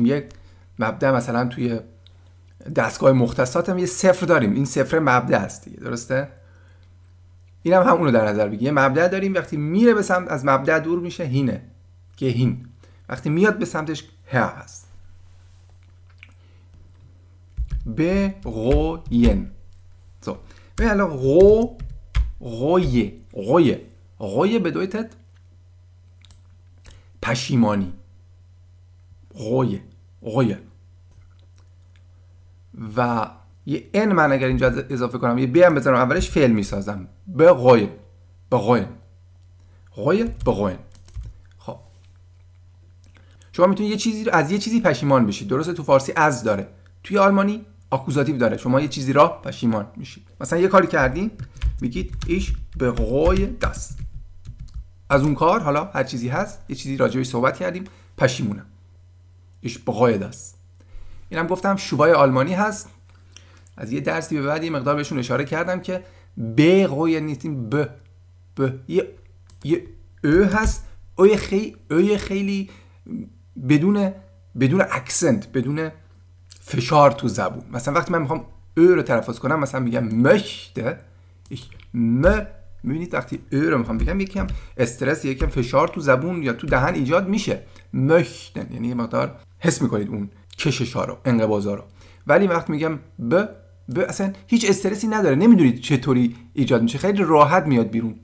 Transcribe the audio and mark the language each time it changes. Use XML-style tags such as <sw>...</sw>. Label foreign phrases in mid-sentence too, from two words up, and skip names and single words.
<fa>یک مبدأ مثلا توی دستگاه مختصات هم یه صفر داریم، این صفر مبدأ است دیگه، درسته؟ اینم هم اونو در نظر بگیریم. یه مبدأ داریم، وقتی میره به سمت از مبدأ دور میشه هینه که هین، وقتی میاد به سمتش هر هست.</fa> <de>bereuen. So, wenn wir Reue bedeutet</de> <fa>پشیمانی.</fa> <de>Reue.</de> <fa>و یه ان من اگر اینجا اضافه کنم، یه ب هم بذارم اولش فعل میسازم.</fa> <de>bereuen.</de> <fa>خب شما میتونید یه چیزی رو از یه چیزی پشیمان بشید، درسته؟ تو فارسی از داره، توی آلمانی آکوزاتیو داره. شما یه چیزی را پشیمان میشید. مثلا یه کاری کردین میگید</fa> <de>ich bereue das.</de> <fa>از اون کار، حالا هر چیزی هست، یه چیزی راجعش صحبت کردیم، پشیمونم.</fa> <de>ich bereue das.</de> <fa>اینم گفتم شوبای آلمانی هست. از یه درسی به بعد یه مقدار بهشون اشاره کردم که bereue نیستیم، یه او هست، او خیلی بدون اکسنت، بدون فشار تو زبون. مثلا وقتی من میخوام او رو تلفظ کنم، مثلا میگم</fa> <de>möchte ich</de> <fa>میبینید وقتی او رو میخوام بگم یکم استرس، یکم فشار تو زبون یا تو دهن ایجاد میشه. möchten یعنی یه مقدار حس میکنید اون کشش‌ها رو، انقباضا رو. ولی وقتی میگم ب اصلا هیچ استرسی نداره، نمیدونید چطوری ایجاد میشه، خیلی راحت میاد بیرون.</fa>